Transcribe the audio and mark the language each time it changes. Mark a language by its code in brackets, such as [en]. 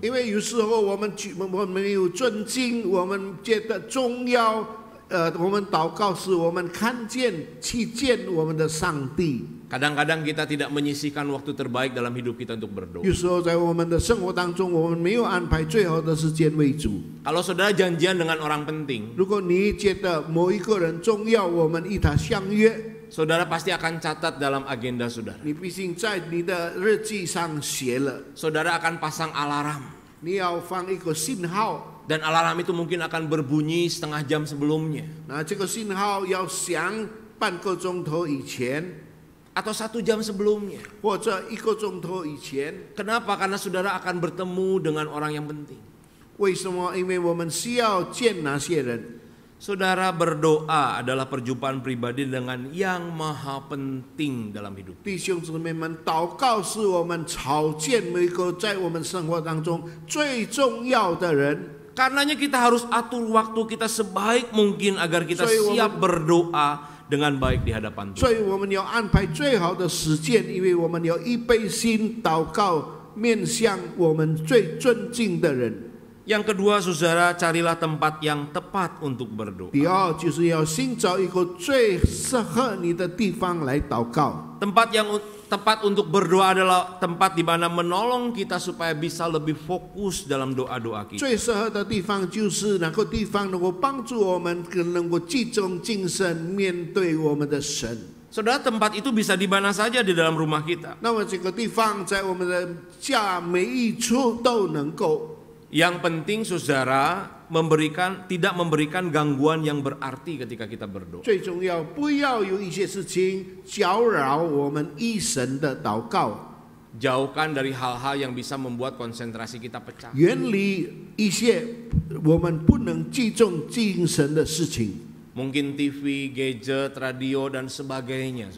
[zh] 因为有时候我们没有尊敬，我们觉得重要。我们祷告是我们看见、去见我们的上帝。 [id] Kadang-kadang kita tidak menyisihkan waktu terbaik dalam hidup kita untuk berdoa. [zh] 有时候在我们的生活当中，我们没有安排最好的时间为主。 [id] Kalau saudara janjian dengan orang penting, [zh] 如果你觉得某一个人重要，我们与他相约， [id] saudara pasti akan catat dalam agenda saudara. [zh] 你必须在你的日记上写了。 [id] Saudara akan pasang alarm. [zh] 你要放一个信号， [id] Dan alarm itu mungkin akan berbunyi setengah jam sebelumnya. [zh] 那这个信号要响半个钟头以前， [id] Atau 1 jam sebelumnya. [zh] 或者1个钟头以前。 [id] Kenapa? Karena saudara akan bertemu dengan orang yang penting. [zh] 为什么？因为我们需要见那些人。 [id] Saudara berdoa adalah perjumpaan pribadi dengan yang maha penting dalam hidup. [zh] 弟兄姊妹们，祷告是我们朝见每一个在我们生活当中最重要的人。 [id] Karenanya kita harus atur waktu kita sebaik mungkin agar kita siap berdoa dengan baik di hadapan [zh] 所 [id] Tuhan. [zh] 以我们要安排最好的时间，因为我们要预备心祷告，面向我们最尊敬的人。 [id] Yang kedua, saudara, carilah tempat yang tepat untuk berdoa. [zh] 第二，就是要寻找一个最适合你的地方来祷告。 [id] Tempat yang tepat untuk berdoa adalah tempat di mana menolong kita supaya bisa lebih fokus dalam doa-doa kita. [zh] 最适合的地方就是那个地方能够帮助我们更能够集中精神面对我们的神。 [id] Saudara, tempat itu bisa di mana saja di dalam rumah kita. [zh] 那么这个地方在我们的家每一处都能够。 [id] Yang penting saudara tidak memberikan gangguan yang berarti ketika kita berdoa. [zh] 最重要，不要有一些事情搅扰我们一生的祷告。 [id] Jauhkan dari hal-hal yang bisa membuat konsentrasi kita pecah. [zh] 远离一些我们不能集中精神的事情。 [id] Mungkin TV, gadget, radio dan sebagainya.